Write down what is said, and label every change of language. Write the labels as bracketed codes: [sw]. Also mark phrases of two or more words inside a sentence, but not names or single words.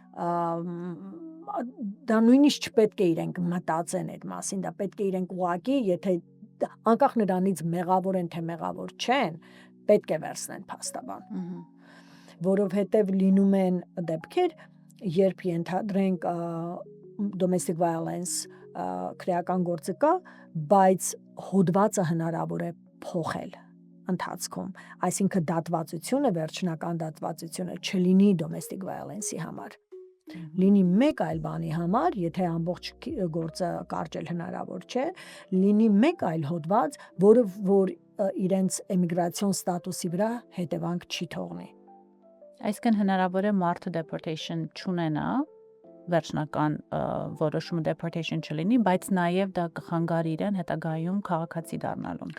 [hy] դա նույնիսկ չպետք է իրենք մտածեն այդ մասին, դա պետք է իրենք ուղղակի, եթե անկախ նրանից մեղավոր են, թե մեղավոր չեն, պետք է վերցնեն փաստաբան։ Որովհետև լինում են դեպքեր, երբ ենթադրենք domestic violence քրեական գործը կա, բայց հոդվածը հնարավոր է փոխել ընթացքում, այսինքն դատվածությունը, վերջնական դատվածությունը չլինի [en] domestic violence- [hy] ի համար, լինի մեկ այլ բանի համար, եթե ամբողջ գործը կարճել հնարավոր չէ, լինի մեկ այլ հոդված, որը որ իրենց էմիգրացիոն ստատուսի վրա հետևանք չի թողնի։ Այսինքն հնարավոր է մարդը deportation չունենա, վերջնական որոշումը deportation չլինի, բայց նաև դա կխանգարի իրեն հետագայում քաղաքացի դառնալուն։